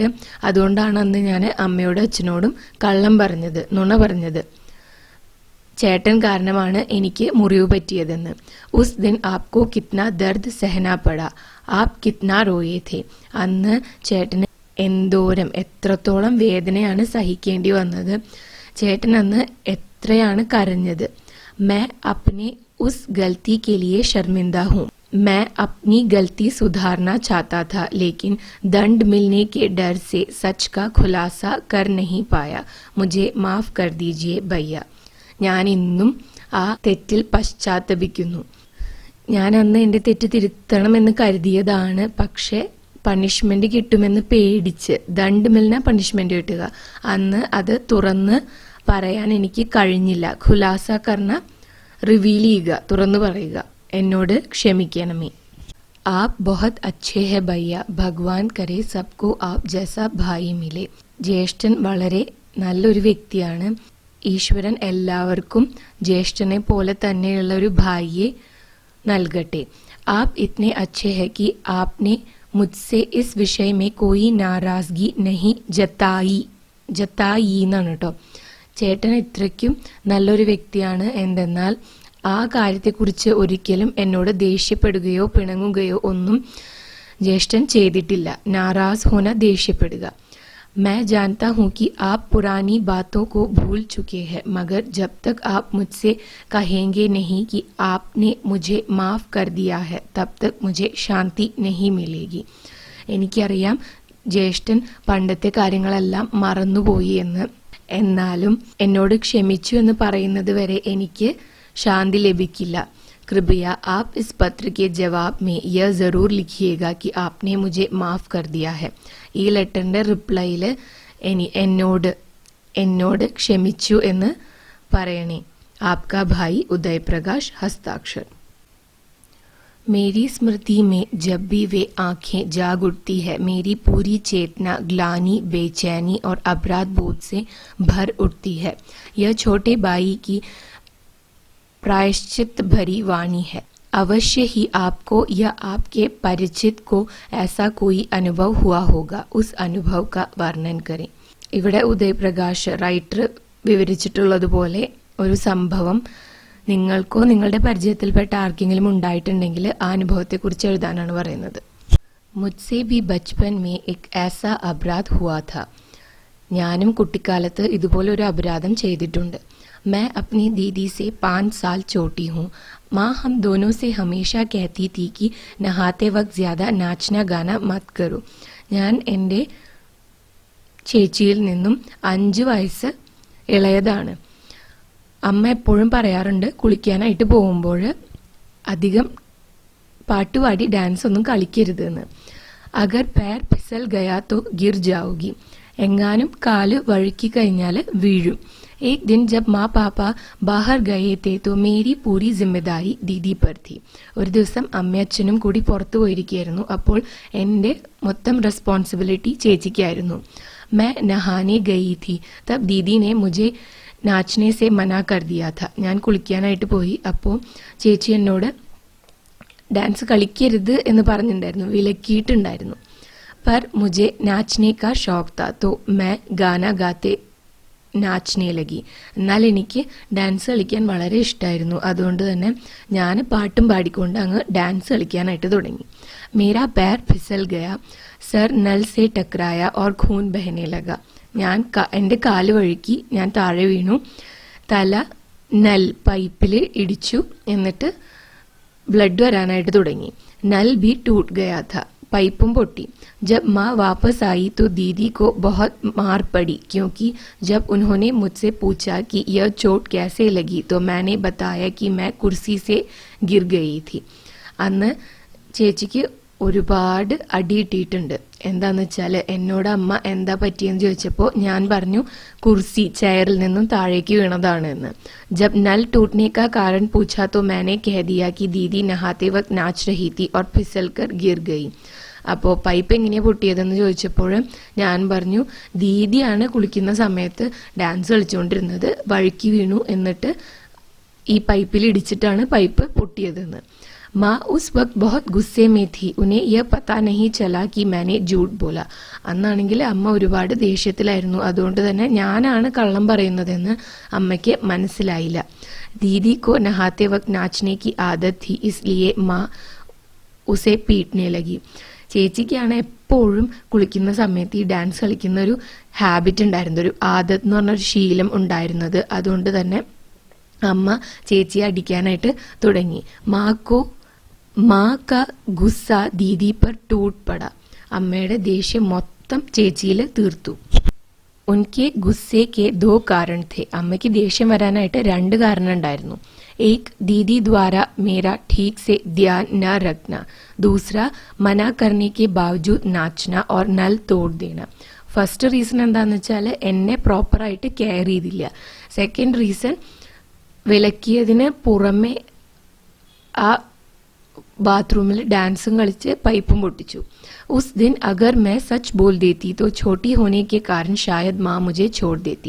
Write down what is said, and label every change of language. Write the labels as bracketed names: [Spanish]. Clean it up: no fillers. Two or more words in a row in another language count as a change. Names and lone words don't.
[Malayalam] അതുകൊണ്ടാണ് അന്ന് ഞാൻ അമ്മയോടും അച്ഛനോടും കള്ളം പറഞ്ഞത്, നുണ പറഞ്ഞത്. ചേട്ടൻ കാരണമാണ് എനിക്ക് മുറിവ് പറ്റിയതെന്ന്. [Hindi] उस दिन आपको कितना दर्द सहना पड़ा, आप कितना रोए थे. [Malayalam] അന്ന് ചേട്ടന് എത്രത്തോളം വേദനയാണ് സഹിക്കേണ്ടി വന്നത്. ചേട്ടൻ അന്ന് എത്രയാണ് കരഞ്ഞത്. [Hindi] मैं अपने उस गलती के लिए शर्मिंदा हूँ. मैं अपनी गलती सुधारना चाहता था लेकिन दंड मिलने के डर से सच का खुलासा कर नहीं पाया. मुझे माफ कर दीजिए भैया. [Malayalam] ഞാൻ ഇന്നും ആ തെറ്റിൽ പശ്ചാത്തപിക്കുന്നു. ഞാൻ അന്ന് എൻ്റെ തെറ്റ് തിരുത്തണമെന്ന് കരുതിയതാണ്. പക്ഷെ പണിഷ്മെന്റ് കിട്ടുമെന്ന് പേടിച്ച്, [Hindi] दंड मिलना [Malayalam] പണിഷ്മെന്റ് കിട്ടുക, അന്ന് അത് തുറന്ന് പറയാൻ എനിക്ക് കഴിഞ്ഞില്ല. [Hindi] खुलासा करना, [Malayalam] റിവീൽ ചെയ്യുക, തുറന്നു പറയുക. എന്നോട് ക്ഷമിക്കണമേ. [Hindi] आप बहुत अच्छे हैं भैया. ഭഗവാൻ करे सबको आप जैसा भाई मिले. [Malayalam] ജ്യേഷ്ഠൻ വളരെ നല്ലൊരു വ്യക്തിയാണ്. ഈശ്വരൻ എല്ലാവർക്കും ജ്യേഷ്ഠനെ പോലെ തന്നെയുള്ള ഒരു ഭായിയെ നൽകട്ടെ. [Hindi] आप इतने अच्छे हैं कि आपने मुझसे इस विषय में कोई नाराजगी नहीं ജതായി [Malayalam] എന്നാണ് കേട്ടോ. ചേട്ടൻ ഇത്രയ്ക്കും നല്ലൊരു വ്യക്തിയാണ്. എന്തെന്നാൽ ആ കാര്യത്തെക്കുറിച്ച് ഒരിക്കലും എന്നോട് ദേഷ്യപ്പെടുകയോ പിണങ്ങുകയോ ഒന്നും ജ്യേഷ്ഠൻ ചെയ്തിട്ടില്ല. [Hindi] नाराज़ होना, [Malayalam] ദേഷ്യപ്പെടുക. [Hindi] मैं जानता हूँ कि आप पुरानी बातों को भूल चुके हैं, मगर जब तक आप मुझसे कहेंगे नहीं कि आपने मुझे माफ़ कर दिया है तब तक मुझे शांति नहीं मिलेगी. [Malayalam] എനിക്കറിയാം ജ്യേഷ്ഠൻ പണ്ടത്തെ കാര്യങ്ങളെല്ലാം മറന്നുപോയി എന്ന്. എന്നാലും എന്നോട് ക്ഷമിച്ചു എന്ന് പറയുന്നത് വരെ എനിക്ക് ശാന്തി ലഭിക്കില്ല. [Hindi] कृपया आप इस पत्र के जवाब में यह ज़रूर लिखिएगा कि आपने मुझे माफ़ कर दिया है. [Malayalam] ഈ ലെറ്ററിൻ്റെ റിപ്ലൈയിൽ എന്നോട് ക്ഷമിച്ചു എന്ന് പറയണേ. [Hindi] आपका भाई उदय प्रकाश, हस्ताक्षर. मेरी स्मृति में जब भी वे आंखें जाग उठती है मेरी पूरी चेतना ग्लानि, बेचैनी और अपराध बोध से भर उठती है. यह छोटे भाई की प्रायश्चित भरी वाणी है. अवश्य ही आपको या आपके परिचित को ऐसा कोई अनुभव हुआ होगा. उस अनुभव का वर्णन करें. [Malayalam] ഇവിടെ ഉദയപ്രകാശ് റൈറ്റർ വിവരിച്ചിട്ടുള്ളതുപോലെ ഒരു സംഭവം നിങ്ങൾക്കോ നിങ്ങളുടെ പരിചയത്തിൽപ്പെട്ട ആർക്കെങ്കിലും ഉണ്ടായിട്ടുണ്ടെങ്കിൽ ആ അനുഭവത്തെക്കുറിച്ച് എഴുതാനാണ് പറയുന്നത്. [Hindi] മുझसे भी बचपन में एक ऐसा अपराध हुआ था. [Malayalam] ഞാനും കുട്ടിക്കാലത്ത് ഇതുപോലെ ഒരു അപരാധം ചെയ്തിട്ടുണ്ട്. [Hindi] मैं अपनी दीदी से 5 साल छोटी हूँ. माँ हम दोनों से हमेशा कहती थी कि नहाते वक्त ज़्यादा नाचना गाना मत करो. [Malayalam] ഞാൻ എൻ്റെ ചേച്ചിയിൽ നിന്നും 5 വയസ്സ് ഇളയതാണ്. അമ്മ എപ്പോഴും പറയാറുണ്ട് കുളിക്കാനായിട്ട് പോകുമ്പോൾ അധികം പാട്ടുപാടി ഡാൻസ് ഒന്നും കളിക്കരുത് എന്ന്. [Hindi] അഗർ पैर फिसल गया तो गिर जाओगी. [Malayalam] എങ്ങാനും കാല് വഴുക്കി കഴിഞ്ഞാൽ വീഴും. [Hindi] एक दिन जब माँ पापा बाहर गए थे तो मेरी पूरी जिम्मेदारी दीदी पर थी. [Malayalam] ഒരു ദിവസം അമ്മയും അച്ഛനും കൂടി പുറത്തു പോയിരിക്കുകയായിരുന്നു. അപ്പോൾ എൻ്റെ മൊത്തം റെസ്പോൺസിബിലിറ്റി ചേച്ചിക്കായിരുന്നു. [Hindi] मैं नहाने गई थी तब दीदी ने मुझे नाचने से मना कर दिया था. [Malayalam] ഞാൻ കുളിക്കാനായിട്ട് പോയി. അപ്പോൾ ചേച്ചി എന്നോട് ഡാൻസ് കളിക്കരുത് എന്ന് പറഞ്ഞിട്ടുണ്ടായിരുന്നു, വിലക്കിയിട്ടുണ്ടായിരുന്നു. [Hindi] पर मुझे नाचने का शौक था तो मैं गाना गाते नाचने लगी. [Malayalam] എന്നാൽ എനിക്ക് ഡാൻസ് കളിക്കാൻ വളരെ ഇഷ്ടമായിരുന്നു. അതുകൊണ്ട് തന്നെ ഞാൻ പാട്ടും പാടിക്കൊണ്ട് അങ്ങ് ഡാൻസ് കളിക്കാനായിട്ട് തുടങ്ങി. [Hindi] മേരാ पैर फिसल गया, सर नल से टकराया और खून बहने लगा. [Malayalam] ഞാൻ എൻ്റെ കാല് വഴുക്കി, ഞാൻ താഴെ വീണു. തല നൽ പൈപ്പിൽ ഇടിച്ചു, എന്നിട്ട് ബ്ലഡ് വരാനായിട്ട് തുടങ്ങി. [Hindi] നൽ भी टूट गया था, [Malayalam] പൈപ്പും പൊട്ടി. [Hindi] जब माँ वापस आई तो दीदी को बहुत मार पड़ी क्योंकि जब उन्होंने मुझसे पूछा कि यह चोट कैसे लगी तो मैंने बताया कि मैं कुर्सी से गिर गई थी. [Malayalam] അന്ന് ചേച്ചിക്ക് ഒരുപാട് അടി കിട്ടിയിട്ടുണ്ട്. എന്താന്ന് വെച്ചാൽ എന്നോട് അമ്മ എന്താ പറ്റിയെന്ന് ചോദിച്ചപ്പോൾ ഞാൻ പറഞ്ഞു കുർസി ചെയറിൽ നിന്നും താഴേക്ക് വീണതാണ് എന്ന്. [Hindi] जब नल टूटने का कारण पूछा तो मैंने कह दिया कि दीदी नहाते वक्त नाच रही थी और फिसल कर गिर गई. [Malayalam] അപ്പോൾ പൈപ്പ് എങ്ങനെയാണ് പൊട്ടിയതെന്ന് ചോദിച്ചപ്പോൾ ഞാൻ പറഞ്ഞു ദീദിയാണ് കുളിക്കുന്ന സമയത്ത് ഡാൻസ് കളിച്ചുകൊണ്ടിരുന്നത്, വഴുക്കി വീണു, എന്നിട്ട് ഈ പൈപ്പിൽ ഇടിച്ചിട്ടാണ് പൈപ്പ് പൊട്ടിയതെന്ന്. [Hindi] माँ उस वक्त बहुत गुस्से में थी, उन्हें यह पता नहीं चला कि मैंने झूठ बोला. [Malayalam] അന്നാണെങ്കിൽ അമ്മ ഒരുപാട് ദേഷ്യത്തിലായിരുന്നു. അതുകൊണ്ട് തന്നെ ഞാനാണ് കള്ളം പറയുന്നതെന്ന് അമ്മയ്ക്ക് മനസ്സിലായില്ല. [Hindi] दीदी को नहाते वक्त नाचने की आदत थी इसलिए माँ उसे पीटने लगी. [Malayalam] ചേച്ചിക്കാണ് എപ്പോഴും കുളിക്കുന്ന സമയത്ത് ഈ ഡാൻസ് കളിക്കുന്ന ഒരു ഹാബിറ്റ് ഉണ്ടായിരുന്നു, ഒരു ആദത്ത് എന്ന് പറഞ്ഞൊരു ശീലം ഉണ്ടായിരുന്നത്. അതുകൊണ്ട് തന്നെ അമ്മ ചേച്ചിയെ അടിക്കാനായിട്ട് തുടങ്ങി. [Hindi] माँ का गुस्सा दीदी पर टूट पड़ा. [Malayalam] അമ്മയുടെ ദേഷ്യം മൊത്തം ചേച്ചിയിൽ തീർത്തു. [Hindi] उनके गुस्से के दो कारण थे. [Malayalam] അമ്മയ്ക്ക് ദേഷ്യം വരാനായിട്ട് 2 കാരണം ഉണ്ടായിരുന്നു. [Hindi] एक दीदी द्वारा मेरा ठीक से ध्यान न रखना, दूसरा मना करने के बावजूद नाचना और नल तोड़ देना. [English] first reason [Malayalam] എന്താണെന്ന് വെച്ചാൽ എന്നെ പ്രോപ്പറായിട്ട് കെയർ ചെയ്തില്ല. [English] second reason [Malayalam] വിലക്കിയതിന് പുറമെ ആ ബാത്റൂമിൽ ഡാൻസും കളിച്ച് പൈപ്പും പൊട്ടിച്ചു. [Hindi] उस दिन अगर मैं सच बोल देती तो छोटी होने के कारण शायद माँ मुझे छोड़ देती.